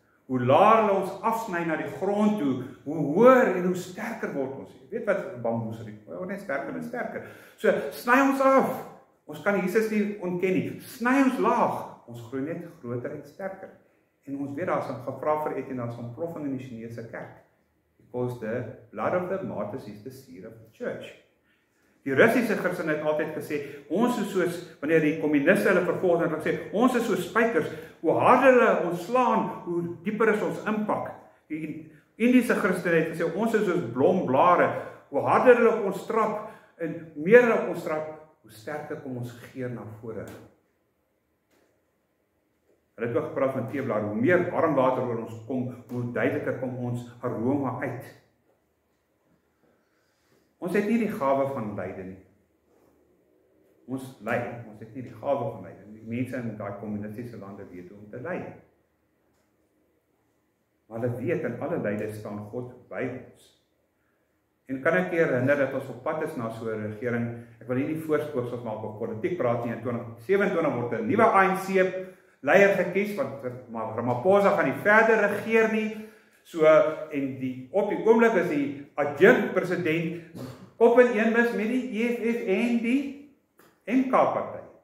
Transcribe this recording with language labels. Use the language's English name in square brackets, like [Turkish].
[Afrikaans] Hoe laer hulle ons afsny na die grond toe, hoe hoër en hoe sterker word ons. Weet wat bamboesriet? Word net sterker en sterker. So, sny ons af. Ons kan Jesus nie ontken nie. Sny ons laag. Ons groei net groter en sterker. En ons weet daar is 'n gevra vir et en daar is 'n ontploffing in die Chinese kerk. [English] Because the blood of the martyrs is the seed of the church. [Afrikaans] Die Russiese Christene het altyd gesê, ons is soos, wanneer die kommuniste hulle vervolg, het gesê, ons is soos spykers, hoe harder hulle ons slaan, hoe dieper is ons impak. Die Indiese Christene het gesê, ons is soos blomblare, hoe harder hulle op ons trap, en meer hulle op ons trap, hoe sterker kom ons geur na vore. Hulle het ook gepraat van teeblaar, hoe meer warm water oor ons kom, hoe duideliker kom ons aroma uit. Ons het nie die gawe van lyde nie. Ons ly, ons het nie die gawe van lyde nie. Die mense in daai kommunistiese lande weet hoe om te ly. Maar hulle weet in alle lyde staan God by ons. En kan ek herinner dat ons op pad is na so 'n regering, ek wil hier nie voorspooksels maak op politiek praat nie, in 2027 word 'n nuwe ANC leier gekies, want Ramaphosa gaan nie verder regeer nie, so, en op die oomblik is die adjunkt president op in een mis met die EFF en die MK-party.